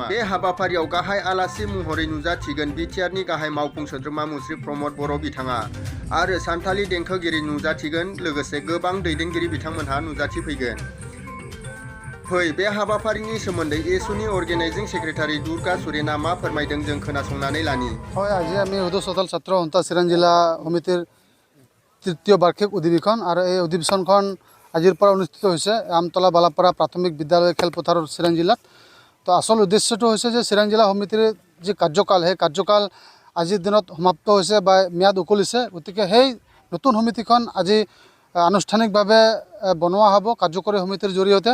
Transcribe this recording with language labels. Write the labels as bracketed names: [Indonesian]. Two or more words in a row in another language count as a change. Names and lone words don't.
[Bodo] बे हाबाफारियाव गाहाय आलासि महरै नुजाथिगोन बिटिआरनि गाहाय मावफुं सोद्रोमा मुस्रि प्रमद बर' बिथाङा आरो सान्थालि देंखोगिरि नुजाथिगोन लोगोसे गोबां दैदेनगिरि बिथांमोनहा नुजाथिफैगोन। फै बे हाबाफारिनि सोमोन्दै एसुनि अर्गेनाइजिं सेक्रेटारि दुर्गा सुरेना मा फोरमायदों जों खोनासंनानै लानि। [Assamese] হয় আজি আমি হুদু সাঁওতাল ছাত্ৰ সন্থা চিৰাং জিলা সমিতিৰ তৃতীয় বাৰ্ষিক অধিৱেশন আৰু এই অধিৱেশনখন আজিৰ পৰা অনুষ্ঠিত হৈছে আমতলা বালাপাৰা প্ৰাথমিক বিদ্যালয় খেলপথাৰৰ চিৰাং জিলাত। তো আসল উদ্দেশ্যটো হৈছে যে চিৰাং জিলা সমিতিৰ যি কাৰ্যকাল সেই কাৰ্যকাল আজিৰ দিনত সমাপ্ত হৈছে বা ম্যাদ উকলিছে, গতিকে সেই নতুন সমিতিখন আজি আনুষ্ঠানিকভাৱে বনোৱা হ'ব কাৰ্যকৰী সমিতিৰ জৰিয়তে।